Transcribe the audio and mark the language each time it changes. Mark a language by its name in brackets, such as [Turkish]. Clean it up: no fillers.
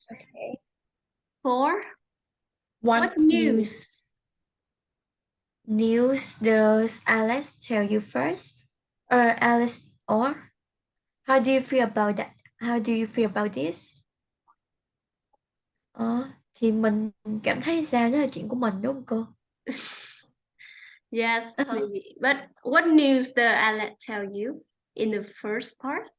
[English] Okay. 4. What news does Alice tell you first? Or Alice, or how do you feel about that? How do you feel about this? [Vietnamese] Thì mình cảm thấy sao, đó là chuyện của mình đúng không cô? [English] Yes, maybe. But what news does Alex tell you in the first part?